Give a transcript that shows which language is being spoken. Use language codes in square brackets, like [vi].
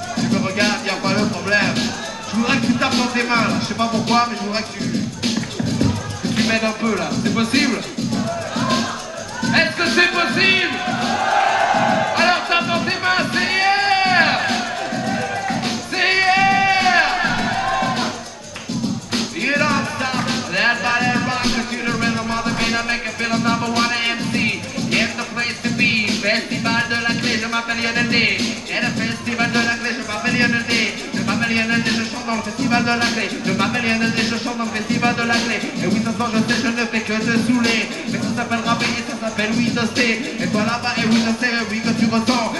[fr] Tu me regardes, il n'y a pas le problème. Je voudrais que tu tapes dans tes mains, là. Je sais pas pourquoi, mais je voudrais que tu m'aides un peu là. C'est possible? Est-ce que c'est possible? Alors tape dans tes mains, c'est hier! C'est hier! [en] You don't stop, that body rock to the rhythm of the beat, I make it feel I'm number one MC. It's the place to be, [fr] festival de la clé, je m'appelle Lionel D. Et le festival de la clé, je m'appelle Lionel D. Je m'appelle Lionel D, je chante dans le festival de la clé. Je m'appelle Lionel D, je chante dans le festival de la clé. Et oui, ce soir je sais, je ne fais que te saouler. Mais ça s'appelle rapper et ça s'appelle oui, je sais. Et toi là-bas, et oui, je sais, oui, que tu ressens.